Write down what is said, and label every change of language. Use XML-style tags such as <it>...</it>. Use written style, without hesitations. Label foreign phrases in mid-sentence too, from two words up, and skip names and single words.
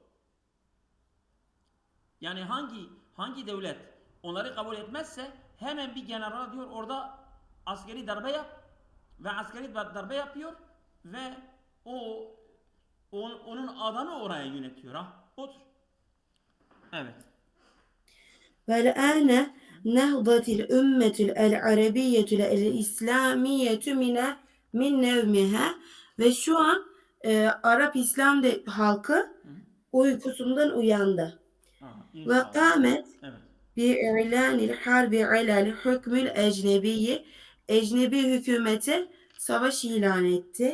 <tr>Yani hangi devlet onları kabul etmezse hemen bir general diyor orada askeri darbe yap ve askeri darbe yapıyor ve o onun adamı oraya yönetiyor ha. Otur. Evet.</tr> <ar>والآن نهضت الأمة العربية الإسلامية من نومها,</ar> <tr>ve şu an Arap İslam halkı uykusundan uyandı. Ha, Ve inşallah. kâmet Evet.</tr> <ar>بإعلان الحرب على الحكم الأجنبي,</ar> <tr>ecnebi hükümete savaş ilan etti.</tr>